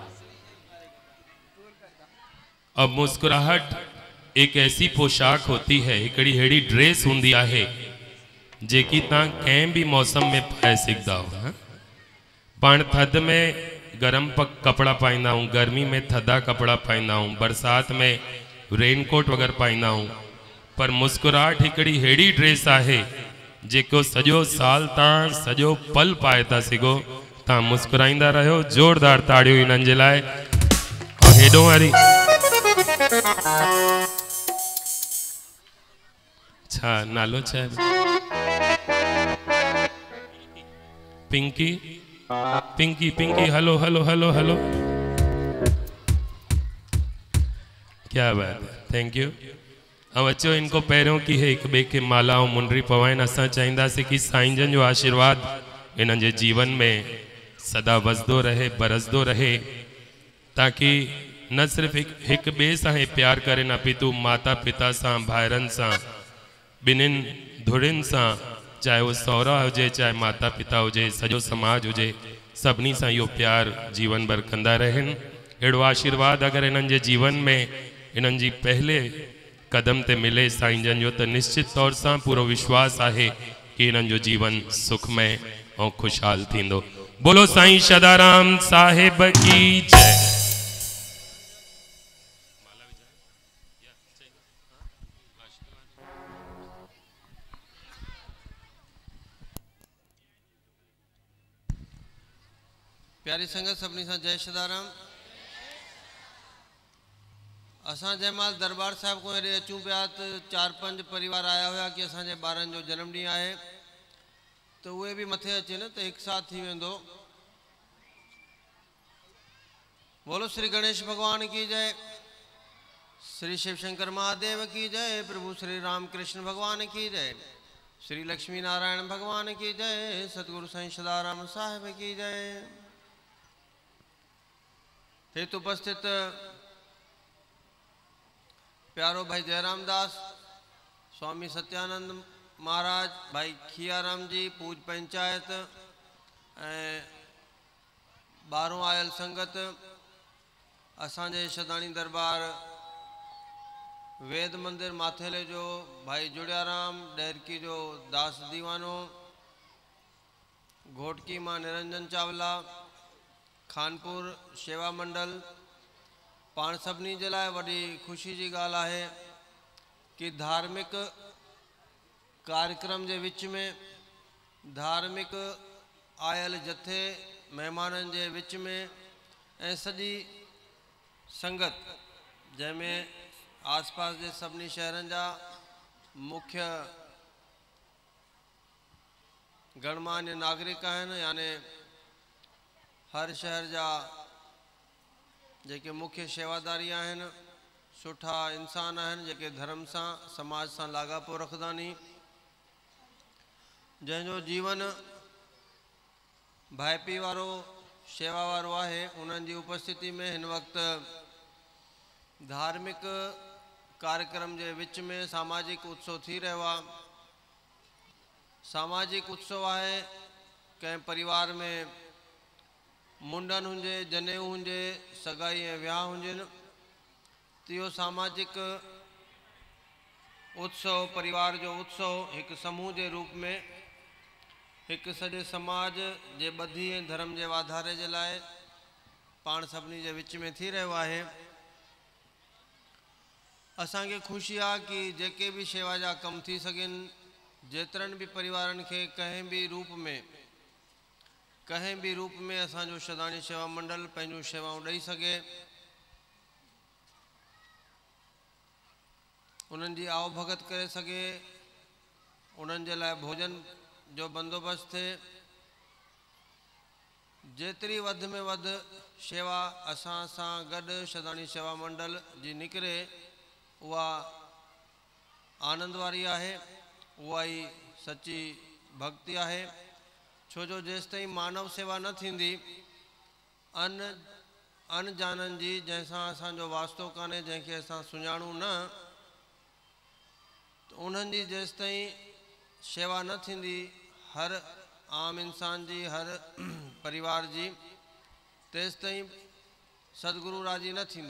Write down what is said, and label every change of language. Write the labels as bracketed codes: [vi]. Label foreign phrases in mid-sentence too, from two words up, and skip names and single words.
[hi] अब मुस्कुराहट एक ऐसी पोशाक होती है, [sd] हिकड़ी हेड़ी ड्रेस हुंदी आहे जेकी तां कंहिं भी मौसम में पाए सघंदा हो। पाण थधि में गरम कपड़ा पाईंदा हूँ, गर्मी में थधा कपड़ा पाईंदा हूँ, बरसात में रेनकोट वगैरह पाईंदा हूँ, पर मुस्कुराहट हिकड़ी हेड़ी ड्रेस आहे जेको सॼो साल तां सॼो पल पाए था सघो। तां मुस्कुराईंदा रहो। जोरदार ताड़ियों इन्हनि जे लाइ। और हेॾो वारी छा नालो छा आहे? [en] पिंकी पिंकी पिंकी हेलो हेलो हेलो हेलो। [hi] क्या बात है, [en] thank you. [sd] अब अचो इनको पहिरियों की है एक ॿिए खे माला और मुंडरी पवाइनि। असां चाहींदासीं कि साईं जन जो आशीर्वाद इन्हनि जे जीवन में सदा वसदो रहे, बरसदो रहे, ताकि न सिर्फ एक ॿिए सां प्यार करे न पितू माता पिता सां, भाइरनि सां, ॿिन्हिनि धुरियुनि सां, चाहे वो सहुरा हुजे, चाहे माता पिता हुजे, सॼो समाज हुजे, सभिनी सां इहो प्यार जीवन भर कंदा रहनि। अहिड़ो आशीर्वाद अगर इन्हनि जे जीवन में इन्हनि जी पहले कदम ते मिले साईं जन जो, तो निश्चित तौर सां पूरो विश्वास आहे कि इन्हनि जो जीवन सुखमय और खुशहाल थींदो। [hi] बोलो साईं सदाराम साहिब की जय। प्यारी संगत सभी से जय सदाराम। [sd] असां जयमाल दरबार साहब को हेॾे अचूं पिया त 4-5 परिवार आया हुआ कि असांजे ॿारनि जो जन्मॾींहुं आहे तो उहे भी मथे अचे न तो [hi] एक साथ [sd] थी वेंदो। [hi] बोलो श्री गणेश भगवान की जय, श्री शिव शंकर महादेव की जय, प्रभु श्री राम कृष्ण भगवान की जय, श्री लक्ष्मी नारायण भगवान की जय, सतगुरु साईं सदाराम साहिब की जय। [sd] हेतु उपस्थित प्यारो भाई जयराम दास, स्वामी सत्यानंद महाराज, भाई खियाराम जी, पूज पंचायत बारों आयल संगत, असांजे शदानी दरबार वेद मंदिर माथेले जो भाई जुड़ियाराम, डेरकी जो दास दीवानो, घोटकी मां निरंजन चावला, खानपुर सेवा मंडल, पाण सभिनी जे लाइ वॾी ख़ुशी जी ॻाल्हि आहे कि धार्मिक कार्यक्रम के विच में धार्मिक आयल जथे मेहमानन के विच में सजी संगत जैमें आसपास के सभी शहरन जा मुख्य गणमान्य नागरिक हैं, यानी हर शहर जा जेके मुख्य सेवादारी हैं, सुठा इंसान हैं जेके धर्म से समाज से लागापो रखदानी, जैंजो जीवन भाईपी वारो सेवा वारो है, उन्हनि जी उपस्थिति में इन वक्त धार्मिक कार्यक्रम के विच में सामाजिक उत्सव थी रहा। सामाजिक उत्सव है कें परिवार में मुंडन हुंजे, जनेऊ हुंजे, सगाई ए व्याह हुंजन, तो सामाजिक उत्सव परिवार जो उत्सव एक समूह के रूप में एक सॼे समाज जे ॿधी ऐं धर्म के वाधारे के लाए पाण सभिनी के विच में थी रहो है। असांखे खुशी आ कि जेके भी सेवा जा कम थी सकें, जेतरन भी परिवारन के कहीं भी रूप में असांजो शदानी सेवा मंडल पंहिंजूं सेवाऊं ॾेई सके, उन्हनि जी आओ भगत करे सके, उन्हनि जे लाइ भोजन जो बंदोबस्त थे, जेतरी वध में वध सेवा असां सां गॾु शदानी सेवा मंडल जी निकरे उहा आनंद वारी आहे, उहा ही सच्ची भक्ति आहे। छोजो जेस ताईं मानव सेवा न थींदी, अन जानन जी जैसा असांजो वास्तो काने, जंहिंखे असां सुञाणूं न, तो उन्हनि जी जेस ताईं सेवा न थींदी हर आम इंसान जी, हर परिवार जी, तेस ताईं सदगुरु राजी न थींदा।